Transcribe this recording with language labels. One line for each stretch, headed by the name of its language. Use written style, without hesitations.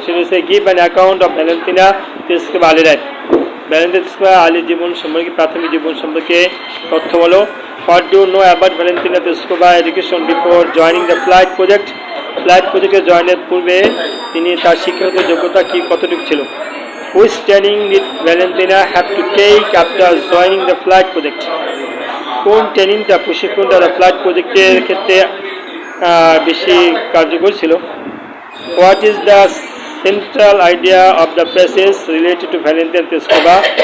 Bangla: সেটা হচ্ছে
English: Give an account of Valentina Tereshkova early life.
Bangla: Valentina Tereshkova early জীবন সম্পর্কে, প্রাথমিক জীবন সম্পর্কে তথ্য বলো।
English: What do know about Valentina Tereshkova education before joining the flight project.
Bangla: Flight প্রজেক্টে জয়েনের পূর্বে তিনি তার শিক্ষাগত যোগ্যতা কতটুকু ছিল।
English: Which training did Valentina have to take after joining the flight project?
Bangla: কোন ট্রেনিংটা প্রশিক্ষণটা ফ্লাইট প্রজেক্টের ক্ষেত্রে বেশি কার্যকর ছিল।
English: What is the central idea of the passage related to Valentina Tereskova?